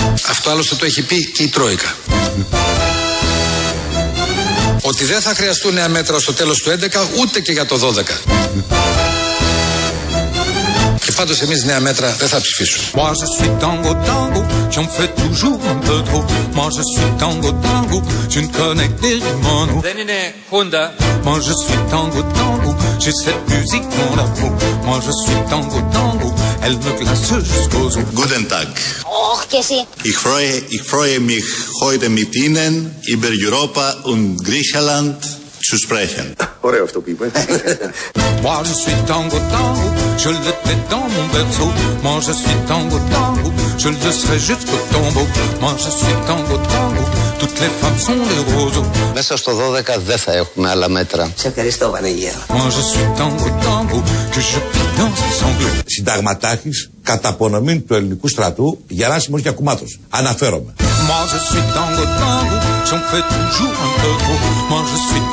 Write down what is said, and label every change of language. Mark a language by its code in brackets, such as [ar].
[el] Αυτό άλλωστε το έχει πει και η Τρόικα. Ότι δεν θα χρειαστούν νέα μέτρα στο τέλος του 11, ούτε και για το 12. Και πάντως εμείς νέα μέτρα δεν θα ψηφίσουμε. [fr] Moi je suis tango tango, tu en fais toujours un peu trop. Moi je suis tango tango, tu ne connais que des mono. [el] Δεν είναι Honda. [fr] Moi je suis tango tango, j'ai cette musique pour la peau. Moi je suis tango tango, elle me glace jusqu'aux os. [de] Guten Tag. [el] Och, και εσύ. [de] Ich freue mich heute mit Ihnen über Europa und Griechenland zu sprechen. [el] Ωραίο αυτό που είπε. [fr] Moi je suis tango tango, je le fais dans mon berceau. Moi je suis tango tango, je le serai jusqu'au tombeau. Moi je suis tango tango, toutes les femmes sont des roseaux. [el] Μέσα στο 12 δεν θα έχουμε άλλα μέτρα. Σε ευχαριστώ, Βανεγέρα. [fr] Moi je suis tango tango, que je puis danser sans bleu. [el] Συνταγματάρχης κατά απονομή του ελληνικού στρατού, Γεράσιμος Γιακουμάτος. Αναφέρομαι. [fr] Moi je suis tango tango, j'en fais toujours un peu trop. Moi je